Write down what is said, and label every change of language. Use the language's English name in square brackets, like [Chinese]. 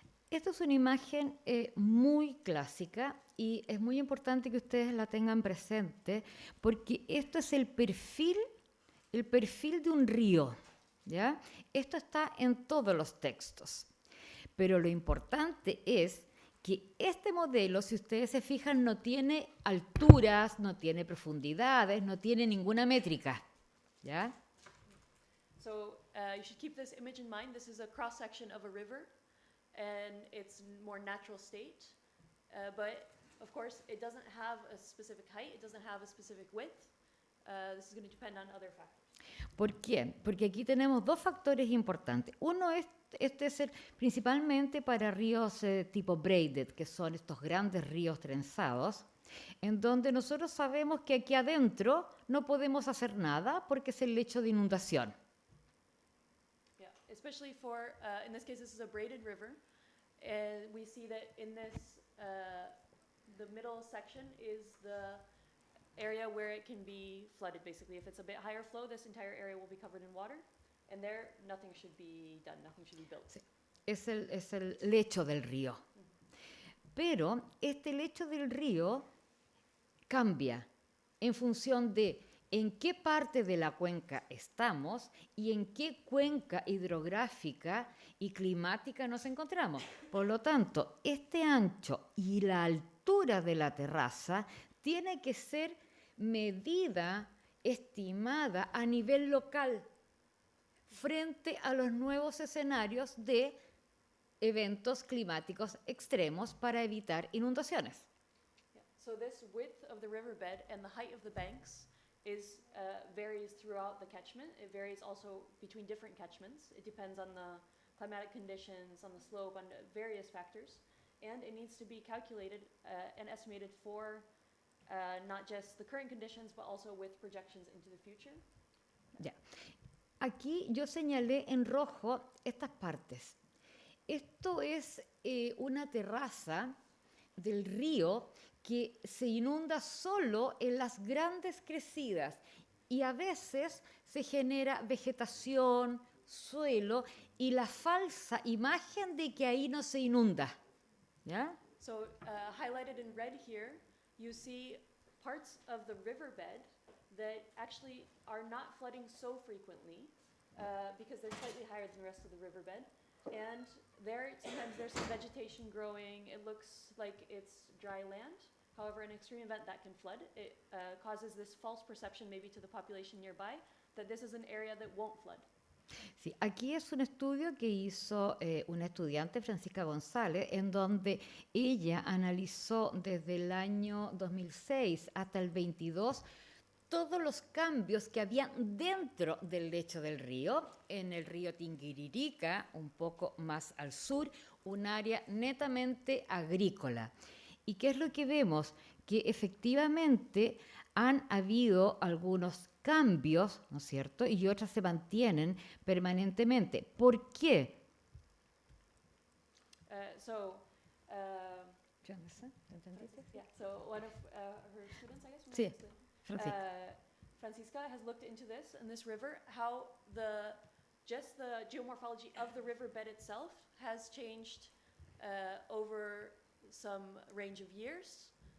[Spanish] Esta es una imagen muy clásica y es muy importante que ustedes la tengan presente porque esto es el perfil de un río, ¿ya? Esto está en todos los textos. Pero lo importante es que este modelo, si ustedes se fijan, no tiene alturas, no tiene profundidades, no tiene ninguna métrica, ¿ya? [English] So you should keep this image in mind. This is a cross-section of a river, and it's more natural state. But, of course, it doesn't have a specific height. It doesn't have a specific width. This is going to depend on other factors. [Spanish] ¿Por qué? Porque aquí tenemos dos factores importantes. Uno es, principalmente para ríos tipo braided, que son estos grandes ríos trenzados, en donde nosotros sabemos que aquí adentro no podemos hacer nada porque es el lecho de inundación. [English] Yeah, especially for, in this case, this is a braided river, and we see that in this, the middle section is the area where it can be flooded, basically. If it's a bit higher flow, this entire area will be covered in water, and there, nothing should be done, nothing should be built. [Spanish] Sí, es el lecho del río. Pero este lecho del río cambia en función de en qué parte de la cuenca estamos y en qué cuenca hidrográfica y climática nos encontramos. Por lo tanto, este ancho y la altura de la terraza tiene que ser medida, estimada a nivel local frente a los nuevos escenarios de eventos climáticos extremos para evitar inundaciones. [English] Yeah. So this width of the riverbed and the height of the banks is varies throughout the catchment. It varies also between different catchments. It depends on the climatic conditions, on the slope, on various factors. And it needs to be calculated and estimated for not just the current conditions, but also with projections into the future. [Spanish] Ya. Aquí yo señalé en rojo estas partes. Esto es una terraza del río que se inunda solo en las grandes crecidas y a veces se genera vegetación, suelo y la falsa imagen de que ahí no se inunda. ¿Ya? [English] So highlighted in red here, you see parts of the riverbed that actually are not flooding so frequently because they're slightly higher than the rest of the riverbed. And there, sometimes there's some vegetation growing. It looks like it's dry land. However, an extreme event that can flood, it causes this false perception maybe to the population nearby that this is an area that won't flood. [Spanish] Sí, aquí es un estudio que hizo una estudiante, Francisca González, en donde ella analizó desde el año 2006 hasta el 22 todos los cambios que habían dentro del lecho del río, en el río Tinguiririca, un poco más al sur, un área netamente agrícola. ¿Y qué es lo que vemos? Que efectivamente han habido algunos cambios, ¿no es cierto? Y otras se mantienen permanentemente. ¿Por qué? [English] Yeah, so one of her students, I guess, [Spanish] Sí, [English] Francisca has looked into this in this river, how just the geomorphology of the riverbed itself has changed over some range of years.